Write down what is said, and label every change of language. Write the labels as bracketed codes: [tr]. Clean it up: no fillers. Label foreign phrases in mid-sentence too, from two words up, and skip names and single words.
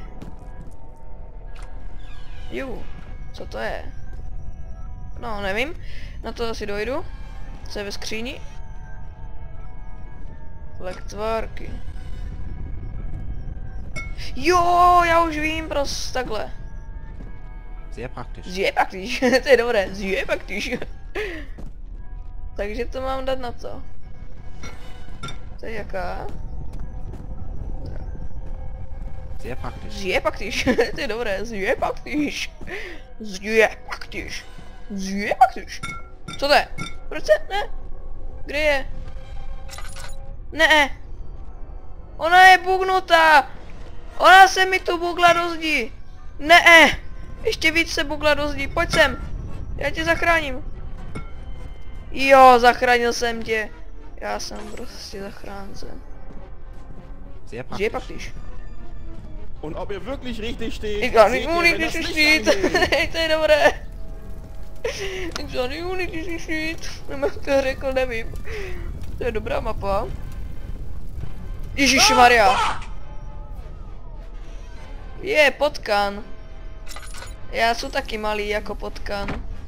[cs] Jo, co to je? No, nevím. Na to asi dojdu. Co je ve skříni? Lektvárky. Jo, já už vím, prostě takhle. [de] Sehr praktisch. Sehr praktisch, [cs] to je dobré, [de] sehr praktisch. [cs] Takže to mám dát na co? To je jaká? [de] Sehr praktisch. Sehr praktisch, [cs] to je dobré, [de] sehr praktisch. Sehr praktisch. Sehr praktisch. [cs] Co to je? Proč se? Ne? Kde je? Ne. Ona je bugnutá. Ona se mi tu bugla do zdi. Ne. Ještě víc se bugla do zdi. Pojď sem. Já tě zachráním. Jo, zachránil jsem tě. Já jsem prostě zachránce. [de] Sehr Sehr praktisch. praktisch. Und ob ihr wirklich richtig steht, Ich gar nicht seht ihr, wenn das richtig Licht steht. angeht. [cs] To je dobré. Žádný unity řešit. Nemám to řekl, nevím. To je dobrá mapa. Ježišmarja. Je, potkan. Já jsem taky malý jako potkan.